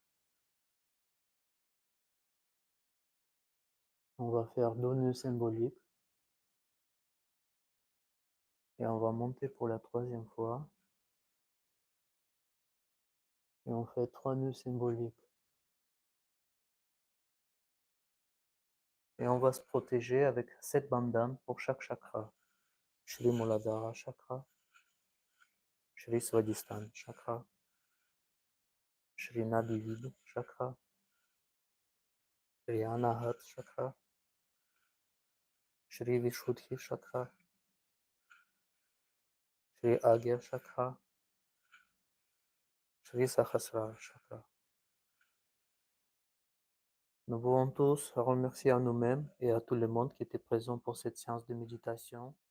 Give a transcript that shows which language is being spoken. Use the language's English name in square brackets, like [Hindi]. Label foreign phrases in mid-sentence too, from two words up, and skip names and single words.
[French] On va faire 2 nœuds symboliques et on va monter pour la troisième fois et on fait 3 nœuds symboliques. Et on va se protéger avec 7 bandanes pour chaque chakra. Shri Muladhara Chakra, Shri Swadhisthana Chakra, Shri Nadivid Chakra, Shri Anahat Chakra, Shri Vishuddhi Chakra, Shri Agya Chakra, Shri Sahasrara Chakra. Nous voulons tous remercier à nous-mêmes et à tout le monde qui était présent pour cette séance de méditation.